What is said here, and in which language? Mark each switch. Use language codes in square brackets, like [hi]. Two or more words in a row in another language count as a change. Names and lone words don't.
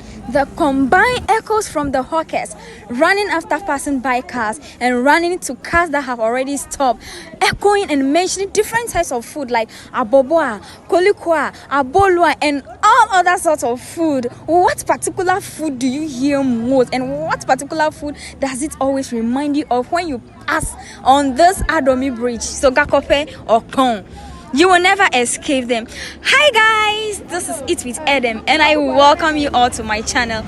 [en] The combined echoes from the hawkers running after passing by cars and running to cars that have already stopped, echoing and mentioning different types of food like aboboa, kolikwa, abolo, and all other sorts of food. What particular food do you hear most, and what particular food does it always remind you of when you pass on this Adomi bridge? So Kpome or Kpome, you will never escape them. Hi guys, this is Eat with Edem and I welcome you all to my channel.